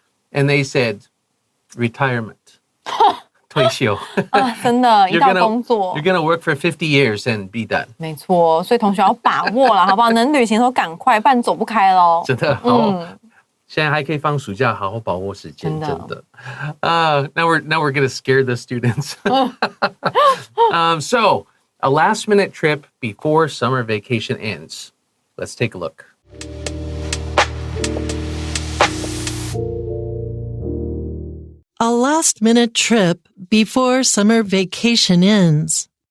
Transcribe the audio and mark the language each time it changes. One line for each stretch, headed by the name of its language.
English: And they said, retirement.
Chinese: 退休。真的，一到工作
English: You're gonna work for 50 years and be done.
Chinese: 没错，所以同学要把握了，好不好？能旅行的时候赶快，不然走不开咯。真的好，现在还可以放暑假，好好把握时间，真的。
English: Now we're gonna scare the students. So a last minute trip before summer vacation ends. Let's take a look. A last-minute trip before summer vacation ends.